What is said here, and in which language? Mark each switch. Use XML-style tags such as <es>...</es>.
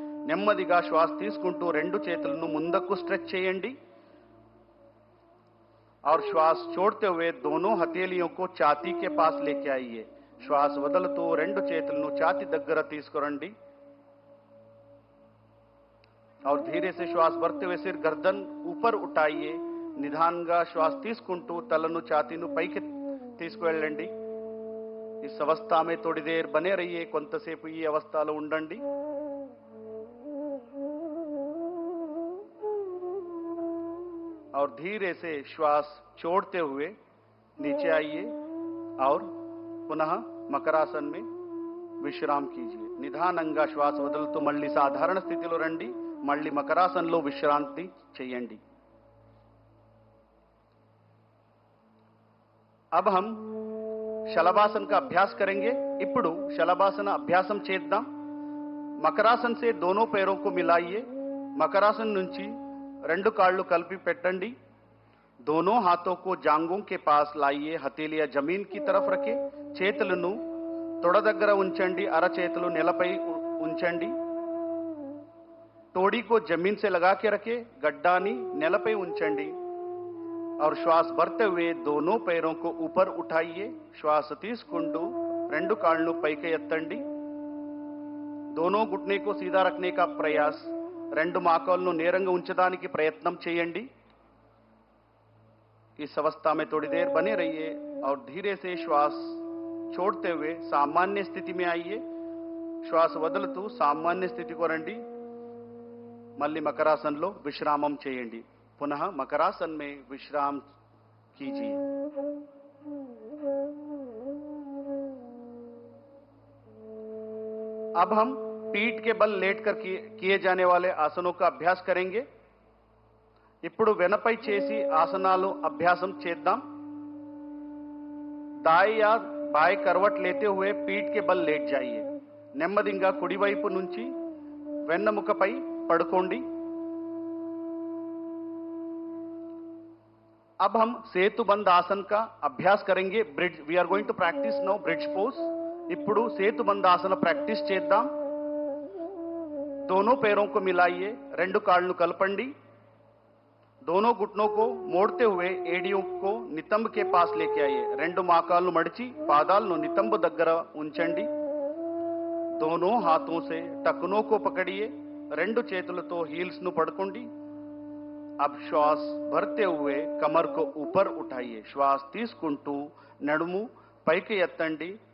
<te>నెమ్మదిగా శ్వాస తీసుకుంటూ రెండు చేతులను ముందుకు స్ట్రెచ్ చేయండి</te> <hi>और श्वास छोड़ते हुए दोनों हथेलियों को छाती के पास लेके आइए. श्वास</hi> <te>వదులుతూ రెండు చేతులను ఛాతీ దగ్గర తీసుకురండి</te> <hi>और धीरे से श्वास भरते हुए सिर गर्दन ऊपर उठाइए.</hi> <te>నిదానంగా శ్వాస తీసుకుంటూ తలను ఛాతీను పైకి తీసుకువెళ్ళండి.</te> <hi>इस अवस्था में थोड़ी देर बने रहिए.</hi> <te>కొంతసేపు ఈ అవస్థలో ఉండండి.</te> <hi>और धीरे से श्वास छोड़ते हुए नीचे आइए और पुनः मकरासन में विश्राम कीजिए.</hi> <te>నిదానంగా శ్వాస వదులుతూ మళ్ళీ సాధారణ స్థితిలో రండి. మళ్ళీ మకరాసన్లో విశ్రాంతి చేయండి.</te> <hi>अब हम शलभासन का अभ्यास करेंगे.</hi> <te>ఇప్పుడు शलभासन అభ్యాసం చేద్దాం.</te> <hi>मकरासन से दोनों पैरों को मिलाइए.</hi> <te>मकरासन నుంచి రెండు కాళ్ళు కలిపి పెట్టండి.</te> <hi>दोनों हाथों को जांघों के पास लाइए. हथेलियां जमीन की तरफ रखें.</hi> <te>చేతులను తొడ దగ్గర ఉంచండి. అరచేతులు నేలపై ఉంచండి.</te> <hi>तोड़ी को जमीन से लगा के रखें. गड्डानी</hi> <te>నేలపై ఉంచండి</te> <hi>और श्वास भरते हुए दोनों पैरों को ऊपर उठाइए.</hi> <te>श्वास తీసుకుంటూ రెండు కాళ్ళను పైకి ఎత్తండి.</te> <hi>दोनों घुटने को सीधा रखने का प्रयास.</hi> <te>రెండు మోకాళ్ళను నేరంగా ఉంచడానికి ప్రయత్నం చేయండి.</te> <hi>इस अवस्था में थोड़ी देर बने रहिए और धीरे से श्वास छोड़ते हुए सामान्य स्थिति में आइए.</hi> <te>श्वास వదులుతూ సామాన్య స్థితికి రండి. మళ్ళీ మకరాసన్లో విశ్రామం చేయండి.</te> <hi>पुनः मकरासन में विश्राम कीजिए. अब हम पीठ के बल लेटकर किए जाने वाले आसनों का अभ्यास करेंगे.</hi> <te>ఇప్పుడు వెనపై చేసి ఆసనాలు అభ్యాసం చేద్దాం.</te> <hi>दाएं या बाएं करवट लेते हुए पीठ के बल लेट जाइए.</hi> <te>నెమ్మదిగా కుడివైపు నుంచి వెన్నెముకపై పడుకోండి.</te> <hi>अब हम सेतुबंद आसन का अभ्यास करेंगे.</hi> <en>Bridge we are going to practice now bridge pose.</en> <te>ఇప్పుడు సేతుబంద ఆసన ప్రాక్టీస్ చేద్దాం.</te> <hi>दोनों पैरों को मिलाइए.</hi> <te>రెండు కాళ్ళను కలపండి.</te> <hi>दोनों घुटनों को मोड़ते हुए एडियों को नितंब के पास लेके आइए.</hi> <te>రెండు మోకాళ్ళను మడిచి పాదాలను నితంబ దగ్గర ఉంచండి.</te> <hi>दोनों हाथों से टखनों को पकड़िए.</hi> <te>రెండు చేతులతో హీల్స్ ను పట్టుకోండి.</te> <hi>अब श्वास भरते हुए कमर को ऊपर उठाइए.</hi> <te>श्वास తీసుకుంటూ నడుము పైకి ఎత్తండి.</te>